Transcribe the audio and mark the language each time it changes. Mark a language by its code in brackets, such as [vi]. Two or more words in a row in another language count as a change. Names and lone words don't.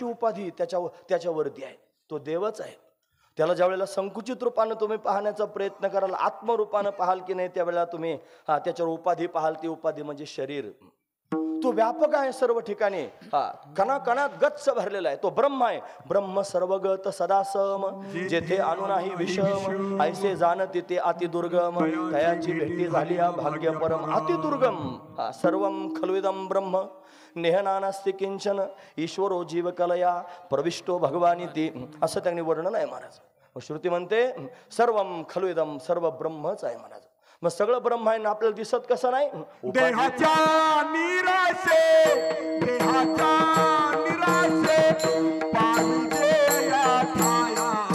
[mr] उपाधी त्याच्यावरती आहे तो देवच आहे त्याला ज्या वेळेला संकुचित रूपानं तुम्ही पाहण्याचा प्रयत्न कराल आत्मरूपानं पाहाल की नाही त्यावेळेला तुम्ही त्याच्यावर उपाधी पाहाल ती उपाधी म्हणजे शरीर तो व्यापक आहे सर्व ठिकाणी कणाकणात गच्च भरलेला आहे तो ब्रह्म आहे ब्रह्म सर्वगत सदा सम जेथे अणु नाही विषम ऐसे जाण तिथे अतिदुर्गम तयाची भेटी झाली भाग्य परम अतिदुर्गम [sa] सर्वम खलविदम ब्रह्म नेहनानास्ति किंचन ईश्वरो जीवकलया प्रविष्टो भगवानी [mr] ती असं त्यांनी वर्णन आहे महाराज श्रुती म्हणते [sa] सर्वम खलविदम [mr] सर्व ब्रह्मच आहे महाराज मग सगळं ब्रह्म आहे ना आपल्याला दिसत कसं नाही देहाच्या निराशे पाविजे या ठाया